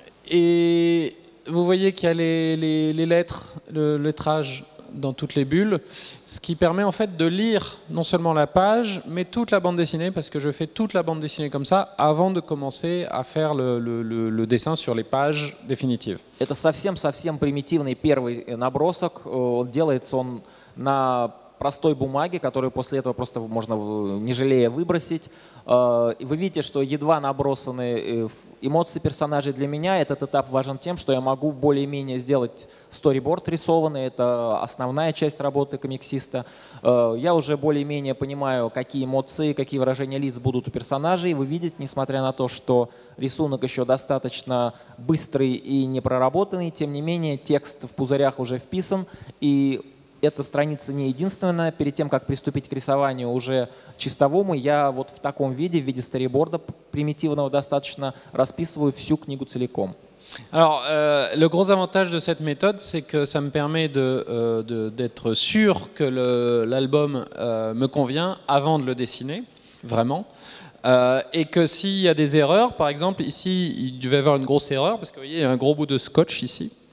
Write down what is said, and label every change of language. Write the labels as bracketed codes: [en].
[fr] Et vous voyez qu'il y a les lettres, le lettrage dans toutes les bulles, ce qui permet en fait de lire non seulement la page, mais toute la bande dessinée, parce que je fais toute la bande dessinée comme ça avant de commencer à faire le dessin sur les pages définitives. [ru] Это совсем примитивный первый набросок. Делается он на простой бумаге, которую после этого просто можно не жалея выбросить. Вы видите, что едва набросаны эмоции персонажей. Для меня этот этап важен тем, что я могу более-менее сделать сториборд рисованный, это основная часть работы комиксиста. Я уже более-менее понимаю, какие эмоции, какие выражения лиц будут у персонажей. Вы видите, несмотря на то, что рисунок еще достаточно быстрый и непроработанный, тем не менее текст в пузырях уже вписан, и эта страница не единственная. Перед тем, как приступить к рисованию уже чистовому, я вот в таком виде, в виде сториборда примитивного достаточно, расписываю всю книгу целиком. [fr] Alors, le gros avantage de cette méthode, c'est que ça me permet d'être sûr que l'album me convient avant de le dessiner, vraiment. Et que s'il y a des erreurs, par exemple, ici, il devait y avoir une grosse erreur, parce que vous voyez, il y a un gros bout de scotch ici.